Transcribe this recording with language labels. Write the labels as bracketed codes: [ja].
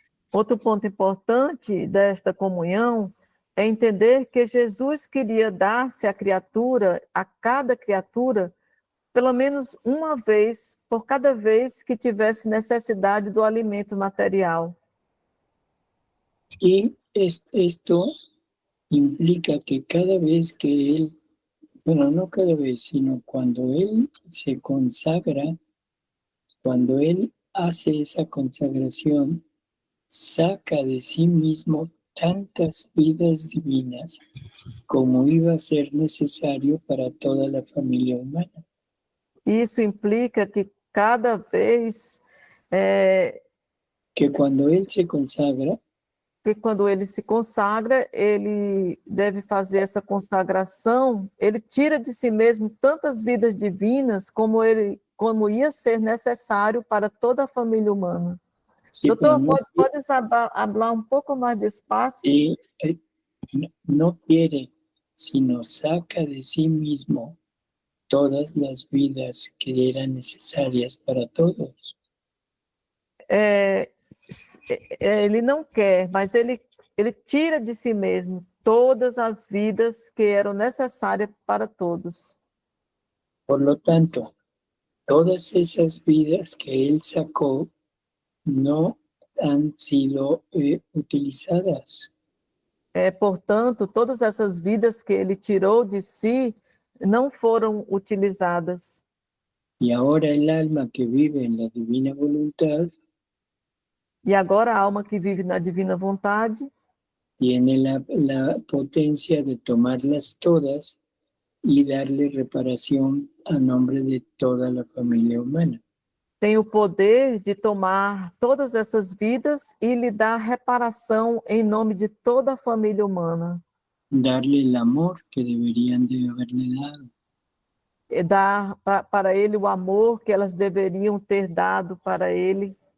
[pt] Outro ponto importante desta comunhão é entender que Jesus queria dar-se à criatura, a cada criatura, pelo menos uma vez, por cada vez que tivesse necessidade do alimento material. [es] Y esto implica que cada vez que Él, bueno, no cada vez, sino cuando Él se consagra, cuando Él hace esa consagración, saca de sí mismo tantas vidas divinas como iba a ser necesario para toda la familia humana. [pt] Isso implica que cada vez [es] Que cuando Él se consagra, [pt] que quando ele se consagra, ele deve fazer essa consagração, ele tira de si mesmo tantas vidas divinas como ia ser necessário para toda a família humana. [es] sí, [pt] Doutor, [es] pero [pt] pode falar um pouco mais [es] despacio? no quiere, sino saca de sí mismo todas las vidas que eran necesarias para todos. [pt] Ele não quer, mas ele tira de si mesmo todas as vidas que eram necessárias para todos. [es] Por lo tanto, todas esas vidas que Él sacó no han sido utilizadas. [pt] Portanto, todas essas vidas que ele tirou de si não foram utilizadas. [es] Y ahora el alma que vive en la divina voluntad [pt] E agora a alma que vive na divina vontade [es] tiene la potencia de tomarlas todas y darle reparación a nombre de toda la familia humana. [pt] tem o poder de tomar todas essas vidas e lhe dar reparação em nome de toda a família humana. [es] Darle el amor que deberían de haberle dado. [pt] E dar para ele o amor que elas deveriam ter dado para ele.